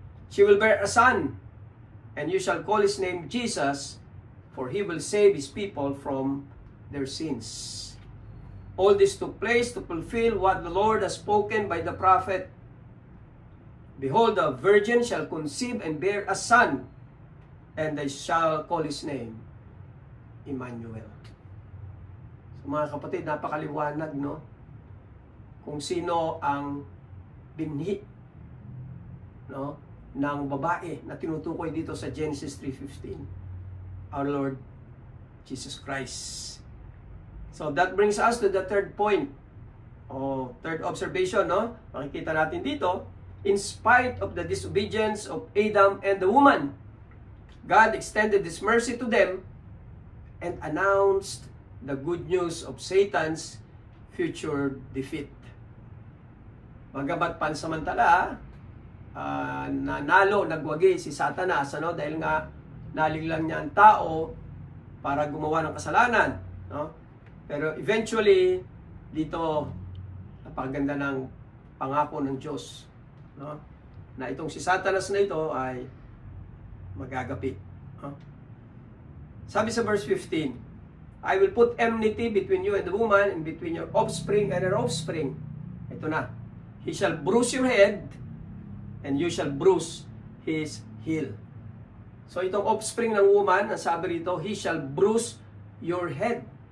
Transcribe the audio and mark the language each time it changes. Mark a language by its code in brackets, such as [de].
[en] She will bear a son, and you shall call his name Jesus, for he will save his people from their sins. All this took place to fulfill what the Lord has spoken by the prophet. Behold, the virgin shall conceive and bear a son, and they shall call his name Emmanuel. [tl] So, mga kapatid, napakaliwanag, no? Kung sino ang binhi, no, ng babae na tinutukoy dito sa Genesis 3:15, our Lord Jesus Christ. [en] So that brings us to the third point, o third observation, no? [tl] Makikita natin dito, [en] in spite of the disobedience of Adam and the woman, God extended His mercy to them and announced the good news of Satan's future defeat. [tl] Bagamat pansamantala, nagwagi si Satanas, ano, dahil nga nalinglang niya ang tao para gumawa ng kasalanan, no? Pero eventually, dito, napakaganda ng pangako ng Diyos, no? Na itong si Satanas na ito ay magagapit. No? Sabi sa verse 15, [en] I will put enmity between you and the woman, and between your offspring and her offspring. [tl] Ito na. [en] He shall bruise your head, and you shall bruise his heel. [tl] So itong offspring ng woman, ang sabi rito, [en] he shall bruise your head.